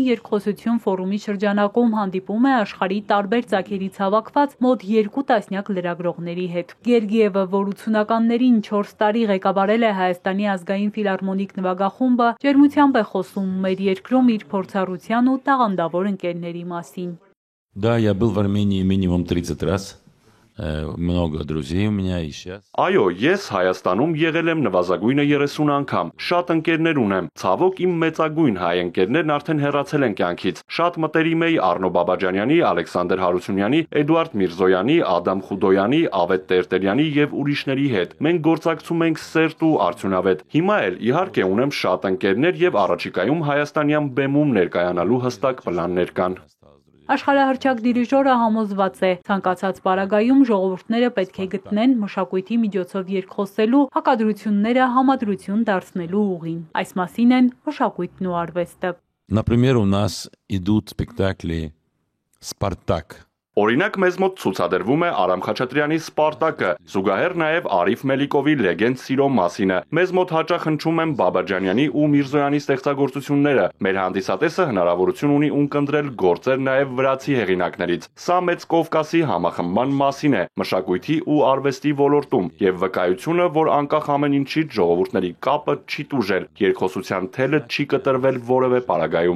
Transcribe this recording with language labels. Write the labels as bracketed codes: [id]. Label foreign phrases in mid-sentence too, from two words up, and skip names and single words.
[hy] երկխոսություն ֆորումի շրջանակում հանդիպում է աշխարհի տարբեր ծագերից հավաքված մոտ 2 տասնյակ լրագրողների հետ։ Գերգիևը, որ 80-ականներին 4 տարի ղեկավարել է Հայաստանի ազգային ֆիլհարմոնիկ նվագախումբը, ջերմությամբ է խոսում մեր երկրում իր փորձառության ու տաղանդավոր ընկերների մասին։ [ru] Да, я был в Армении минимум 30 раз. Много друзей у меня и сейчас. [hy] Այո, ես Հայաստանում եղել եմ նվազագույնը 30 անգամ։ Շատ ընկերներ ունեմ։ Ցավոք իմ մեծագույն հայ ընկերներն արդեն հեռացել են կյանքից։ Շատ մտերիմ էի Արնո Բաբաջանյանի, Ալեքսանդր Հարությունյանի, Էդուարդ Միրզոյանի, Ադամ Խուդոյանի, Ավետ Տերտերյանի եւ ուրիշների հետ։ Մենք գործակցում ենք սերտ ու արդյունավետ։ Հիմա էլ իհարկե ունեմ շատ ընկերներ եւ առաջիկայում հայաստանյան բեմում ներկայանալու հստակ պլաններ կան։ Աշխարհահռչակ դիրիժորը համոզված է, ցանկացած պարագայում ժողովուրդները պետք է գտնեն մշակույթի միջոցով երկխոսելու, հակադրությունները համադրություն դարձնելու ուղին։ Այս մասին են մշակույթն ու արվեստը։ [ru] Например, у нас идут спектакли «Спартак». [hy] Օրինակ մեզ մոտ ցուցադրվում է Արամ Խաչատրյանի Սպարտակը, զուգահեռ նաև Արիֆ Մելիկովի Լեգենդ սիրո մասինը։ Մեզ մոտ հաճախ հնչում են Բաբաջանյանի ու Միրզոյանի ստեղծագործությունները։ Մեր հանդիսատեսը հնարավորություն ունի ունկնդրել գործեր նաև վրացի հեղինակներից։ Սա մեծ Կովկասի համախմբման մասին է, մշակույթի ու արվեստի ոլորտում, եւ վկայությունը, որ անկախ ամեն ինչից ժողովուրդների կապը չի տուժել, երկխոսության թելը չի կտրվել որևէ պարագայում։